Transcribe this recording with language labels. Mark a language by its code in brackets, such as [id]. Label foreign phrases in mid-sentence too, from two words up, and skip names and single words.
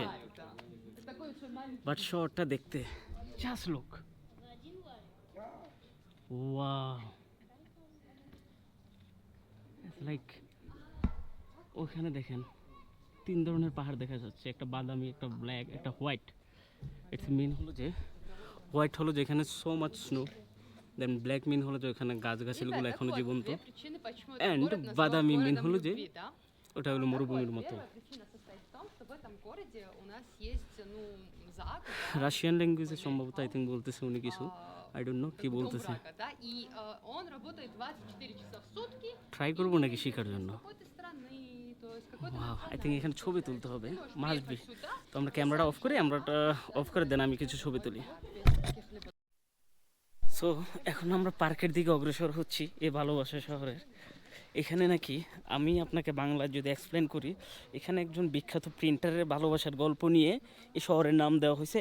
[bn] বাট শহরটা দেখতে [en] just look, wow, like [bn] ওখানে দেখেন 3 ধরনের পাহাড় দেখা যাচ্ছে, একটা বাদামি, একটা ব্ল্যাক, একটা হোয়াইট। [en] its mean [bn] হলো যে হোয়াইট হলো যেখানে [en] so much snow, then black mean [bn] হলো যে ওখানে গাছগাছালিগুলো এখনো জীবন্ত, [en] And [bn] বাদামি মিন হলো যে [ru] да? [bn] ওটা হলো মরুভূমির মতো। [ru] Первая причина состоит в том, что в этом городе у нас есть, ну, Заг, [bn] রাশিয়ান ল্যাঙ্গুয়েজে সম্ভবত [en] I think [bn] বলতেছে উনি কিছু, [en] I don't know [bn] কি বলতেছে। [ru] Дубрага, да, и он работает 24 часа в сутки. [bn] ট্রাই করবো নাকি শেখার জন্য? [ru] С какой-то страны, то есть какой-то [en] Wow, I think [bn] এখানে ছবি তুলতে হবে, [en] must be. [ru] сюда. [bn] তো আমরা ক্যামেরাটা অফ করি, আমরাটা অফ করে দেন, আমি কিছু ছবি তুলি। সো এখন আমরা পার্কের দিকে অগ্রসর হচ্ছি এই ভালোবাসা শহরের। এখানে নাকি আমি আপনাকে বাংলা যদি এক্সপ্লেন করি, এখানে একজন বিখ্যাত প্রিন্টারের ভালোবাসার গল্প নিয়ে এই শহরের নাম দেওয়া হয়েছে।